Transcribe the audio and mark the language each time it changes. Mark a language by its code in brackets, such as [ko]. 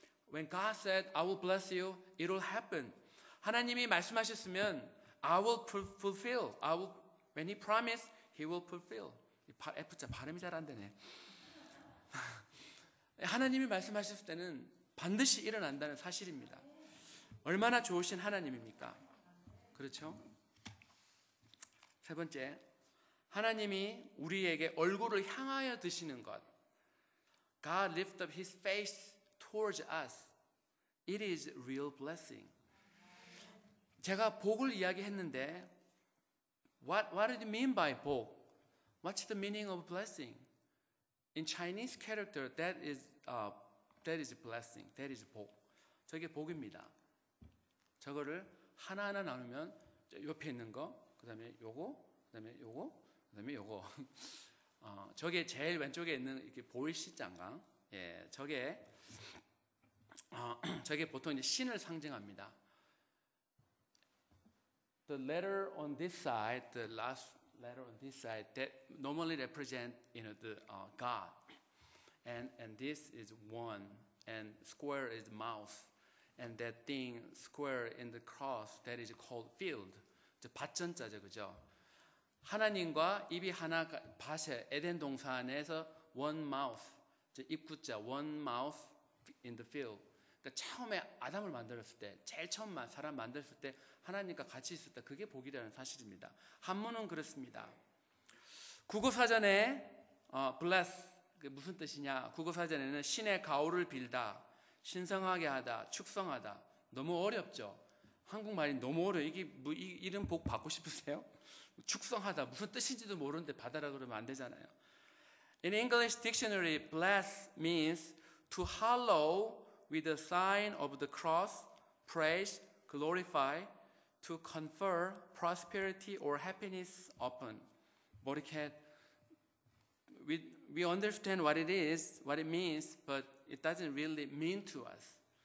[en] When God said, I will bless you, it will happen. [ko] 하나님이 말씀하셨으면 [en] I will fulfill. When he promised, he will fulfill. [ko] F자 발음이 잘 안 되네. 하나님이 말씀하셨을 때는 반드시 일어난다는 사실입니다. 얼마나 좋으신 하나님입니까? 그렇죠? 세 번째, 하나님이 우리에게 얼굴을 향하여 드시는 것. [en] God lift up His face towards us. It is real blessing. [ko] 제가 복을 이야기했는데 [en] What do you mean by 복? What's the meaning of blessing? In Chinese character, that is blessing. That is 복. [ko] 저게 복입니다. 저거를 하나하나 나누면 옆에 있는 거, 그다음에 요거, 그다음에 요거, 그다음에 요거. 저게 제일 왼쪽에 있는 이렇게 보이시 장강. 예, 저게 보통 이제 신을 상징합니다. [en] The letter on this side, the last letter on this side, that normally represent, the God, and this is one, and square is mouth, and that thing square in the cross that is called field. [ko] 밭전자죠, 그죠? 하나님과 입이 하나 밭에 에덴 동산에서 one mouth, 입구자 [en] one mouth in the field. [ko] 그러니까 처음에 아담을 만들었을 때, 제일 처음 사람 만들었을 때 하나님과 같이 있을 때 그게 복이라는 사실입니다. 한문은 그렇습니다. 국어사전에 bless 무슨 뜻이냐? 국어사전에는 신의 가호를 빌다, 신성하게 하다, 축성하다. 너무 어렵죠? 한국말이 너무 어려워. 이게 뭐 이런 복 받고 싶으세요? 축성하다 무슨 뜻인지도 모르는데 받아라 그러면 안 되잖아요. [en] In English dictionary, bless means to hallow with the sign of the cross, praise, glorify, to confer prosperity or happiness upon. [ko] 뭐 이렇게 [en] we understand what it is, what it means, but it doesn't really mean to us.